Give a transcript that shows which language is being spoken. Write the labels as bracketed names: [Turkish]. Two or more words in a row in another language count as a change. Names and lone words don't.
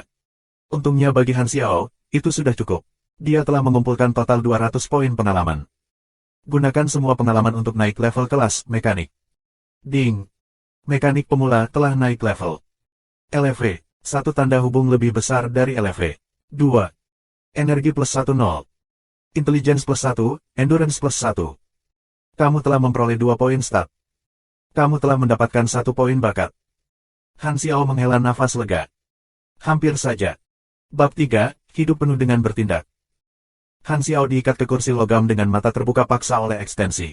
[Indonesian] Untungnya bagi Han Xiao, itu sudah cukup. Dia telah mengumpulkan total 200 poin pengalaman. Gunakan semua pengalaman untuk naik level kelas mekanik. Ding. Mekanik pemula telah naik level. LV. 1 tanda hubung lebih besar dari LV. 2. Energi plus 1 0. [English] Intelligence plus 1, Endurance plus 1. [Indonesian] Kamu telah memperoleh 2 poin stat. Kamu telah mendapatkan 1 poin bakat. Han Xiao menghela nafas lega. Hampir saja. Bab 3, hidup penuh dengan bertindak. Han Xiao diikat ke kursi logam dengan mata terbuka paksa oleh ekstensi.